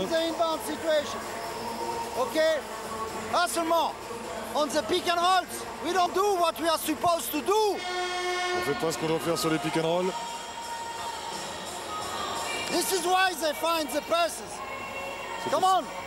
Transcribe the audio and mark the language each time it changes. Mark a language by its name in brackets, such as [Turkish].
[English] On the inbound situation. Okay? [French] Seulement. [English] On the pick and rolls, we don't do what we are supposed to do. [French] On ne fait pas ce qu'on doit faire sur les pick and roll. [English] This is why they find the passes. Come on.